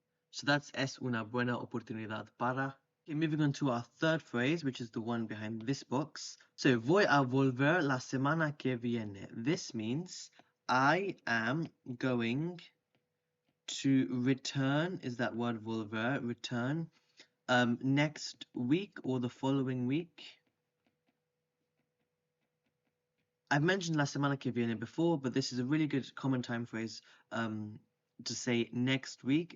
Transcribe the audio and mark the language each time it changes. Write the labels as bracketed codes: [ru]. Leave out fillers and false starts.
[en] So that's [es] es una buena oportunidad para. [en] Okay, moving on to our third phrase, which is the one behind this box. [es] So, voy a volver la semana que viene. [en] This means I am going to return, is that word volver, return, next week or the following week. I've mentioned la semana que viene before, but this is a really good common time phrase to say next week.